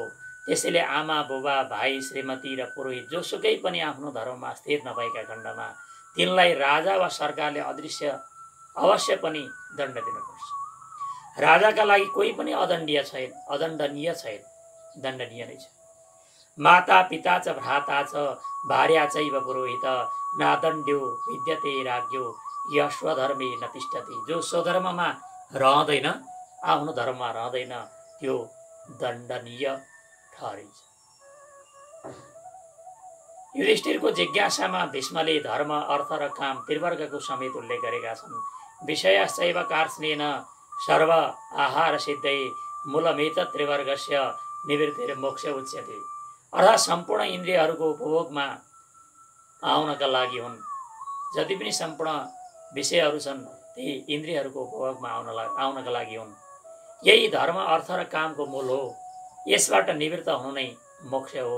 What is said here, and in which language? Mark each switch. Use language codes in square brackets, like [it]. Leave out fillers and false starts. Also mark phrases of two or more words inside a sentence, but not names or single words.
[ne] त्यसैले आमा, बुबा, भाइ, श्रीमती र पुरोहित जोसुकै पनि आफ्नो धर्ममा स्थिर नभएका खण्डमा तिनलाई राजा वा सरकारले अवश्य पनि दण्ड दिनुपर्छ। राजाका लागि कोही पनि अदण्डनीय छैन, दण्डनीय नै छ। [sa] माता पिता च भ्राता च भार्या चैव पुरोहित नादण्ड्यो विद्यते राज्ञो य स्वधर्मे न तिष्ठति। [ne] जो स्वधर्ममा रहँदैन, आफ्नो धर्ममा रहँदैन, त्यो दण्डनीय ठहरिन्छ। युधिष्ठिरको जिज्ञासामा भीष्मले धर्म, अर्थ र काम त्रिवर्गको समेत उल्लेख गरेका छन्। [sa] विषयश्चैव कार्ष्णेन सर्व आहार सिद्धै मूलमेत त्रिवर्गस्य निवृत्तिर्मोक्ष उच्यते। [ne] अर्थात् सम्पूर्ण इन्द्रियहरूको उपभोगमा आउनका लागि हुन्। जति पनि सम्पूर्ण विषयहरू छन् ती इन्द्रियहरूको उपभोगमा आउनका लागि हुन्। यही धर्म अर्थ र कामको मूल हो। यसबाट निवृत्त हुनु नै मोक्ष हो।